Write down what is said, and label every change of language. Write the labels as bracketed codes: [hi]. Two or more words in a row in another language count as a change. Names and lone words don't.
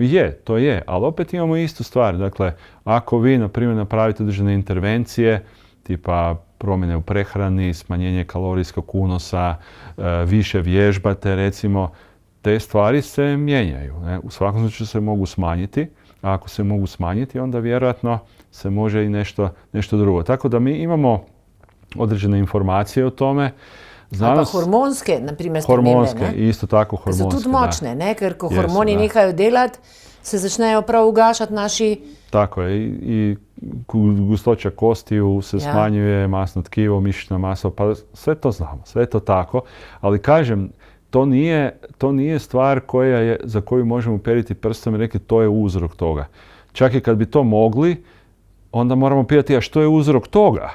[hr] To je, ali opet imamo istu stvar. Dakle, ako vi, na primjer, napravite određene intervencije, tipa promjene u prehrani, smanjenje kalorijskog unosa, više vježbate, recimo, te stvari se mijenjaju. Ne? U svakom slučaju se mogu smanjiti, a ako se mogu smanjiti, onda vjerojatno se može i nešto drugo. Tako da mi imamo određene informacije o tome. Pa hormonske, na primjer, hormonske, isto tako hormonske. [sl] So tudi močne, ne? Ker ko hormoni nehajo delati, se začnejo prav ugašati naši... [hr] Tako je, i gustoća kostiju se smanjuje, masno tkivo, mišićna masa, pa sve to znamo, sve to tako. Ali kažem, to nije stvar za koju možemo uperiti prstom i reći to je uzrok toga. Čak i kad bi to mogli, onda moramo pitati, a što je uzrok toga?